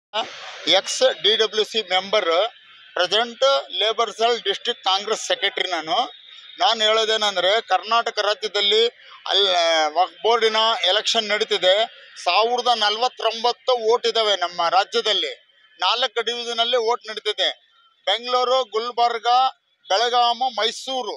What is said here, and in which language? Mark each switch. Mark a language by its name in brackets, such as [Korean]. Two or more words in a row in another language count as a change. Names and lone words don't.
[English] ex DWC member present labour cell district Congress secretary [Kannada] ನಾನು ಹೇಳೋದೇನೆಂದರೆ ಕರ್ನಾಟಕ ರಾಜ್ಯದಲ್ಲಿ ವಕ್ಫ್ ಬೋರ್ಡಿನ ಎಲೆಕ್ಷನ್ ನಡೀತಿದೆ. 1049 ವೋಟ್ ಇದಾವೆ ನಮ್ಮ ರಾಜ್ಯದಲ್ಲಿ. 4 ಡಿವಿಷನಲ್ಲಿ ವೋಟ್ ನಡೀತಿದೆ. ಬೆಂಗಳೂರು, ಗುಲ್ಬರ್ಗ, ಬೆಳಗಾವಿ, ಮೈಸೂರು.